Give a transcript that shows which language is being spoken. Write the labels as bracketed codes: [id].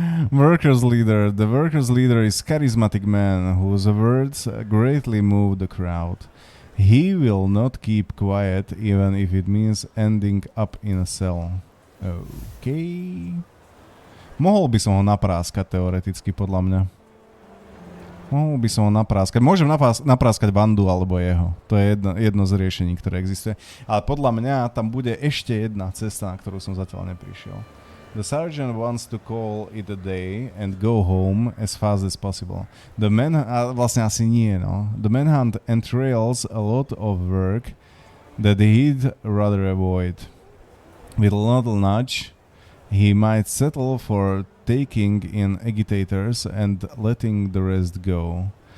[en] Workers leader. The workers leader is charismatic man whose words greatly move the crowd. He will not keep quiet even if it means ending up in a cell. Okay. [sk] Mohol by som ho napráskať teoreticky podľa mňa. Mohol by som ho napráskať. Môžem napráskať Vandu alebo jeho. To je jedno z riešení, ktoré existuje. Ale podľa mňa tam bude ešte jedna cesta, na ktorú som zatiaľ neprišiel. [en] The sergeant wants to call it a day and go home as fast as possible. The [sk] vlastne asi nie, no. [en] The manhunt entails a lot of work that he'd rather avoid. With a little nudge, he might settle for taking in agitators and letting the rest go.